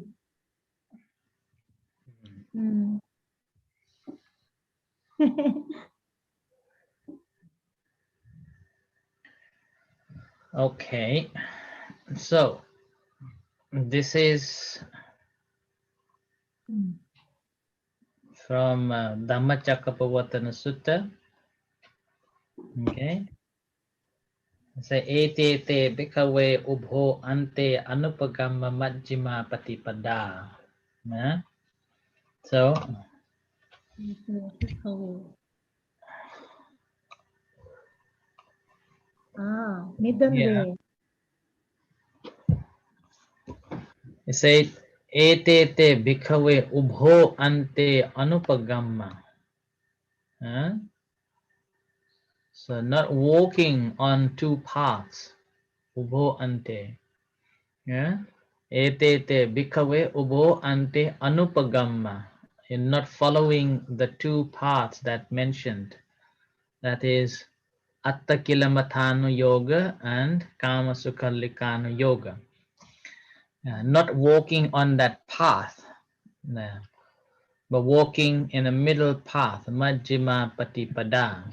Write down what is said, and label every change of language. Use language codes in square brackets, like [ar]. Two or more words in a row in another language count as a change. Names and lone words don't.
[en] Okay, so this is from Dhammacakkappavattana Sutta. Okay. Say [pi] ete te bhikkhave ubho ante anupagamma majjhima patipada. [en] Yeah. So Middle way. it said [pi] ete te bhikkhave ubho ante anupagamma. [en] So not walking on two paths. [pi] Ubho ante. Yeah. Ete te bhikkhave ubho ante anupagamma. [en] In not following the two paths that mentioned. That is Atta-kilamathanu yoga and Kama-sukhalikanu yoga. Not walking on that path, but walking in a middle path, [pi] Majjhima Patipada.